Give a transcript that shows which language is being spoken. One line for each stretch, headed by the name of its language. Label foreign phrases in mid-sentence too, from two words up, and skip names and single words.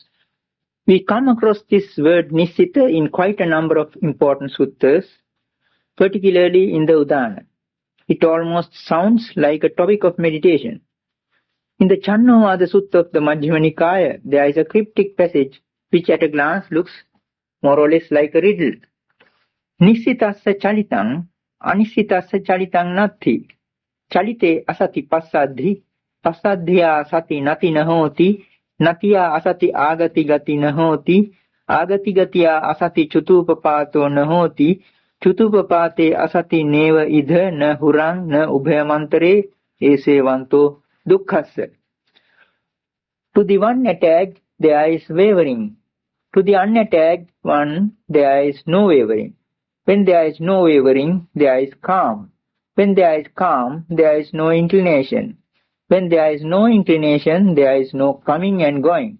English: We come across this word nissita in quite a number of important suttas, particularly in the Udāna. It almost sounds like a topic of meditation. In the Cannovāda Sutta of the Majjhima Nikāya, there is a cryptic passage which at a glance looks more or less like a riddle.
Pali: Nissitassa chalitang, anissitassa chalitang natti. Chalite asati passadhi, passadhiya asati nati nahoti, natiya asati agati gati nahoti, agati gatiya asati chutupapato nahoti, chutupapate asati neva idha na hurang na ubhayamantare esevanto dukkhassa.
English: To the one attached there is wavering. To the unattached one there is no wavering. When there is no wavering, there is calm. When there is calm, there is no inclination. When there is no inclination, there is no coming and going.